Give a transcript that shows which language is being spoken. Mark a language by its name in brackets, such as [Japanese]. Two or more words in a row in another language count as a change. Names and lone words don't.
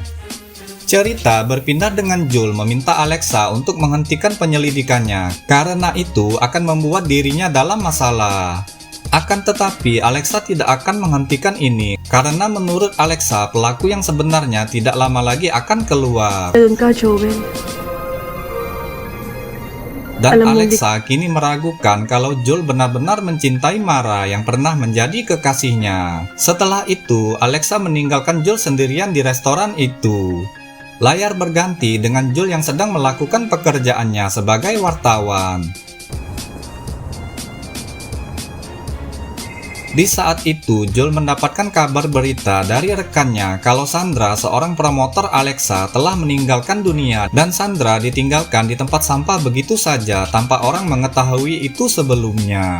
[Indonesian] Cerita berpindah dengan Jul meminta Alexa untuk menghentikan penyelidikannya, karena itu akan membuat dirinya dalam masalah. Akan tetapi, Alexa tidak akan menghentikan ini, karena menurut Alexa, pelaku yang sebenarnya tidak lama lagi akan keluar. [Filipino] Ayun ka, Joel. [Indonesian] Dan [Filipino] Alam mo, [Indonesian] Alexa kini meragukan kalau Jul benar-benar mencintai Mara yang pernah menjadi kekasihnya. Setelah itu, Alexa meninggalkan Jul sendirian di restoran itu. Layar berganti dengan Jul yang sedang melakukan pekerjaannya sebagai wartawan. Di saat itu, Jul mendapatkan kabar berita dari rekannya kalau Sandra, seorang promotor Alexa, telah meninggalkan dunia dan Sandra ditinggalkan di tempat sampah begitu saja tanpa orang mengetahui itu sebelumnya.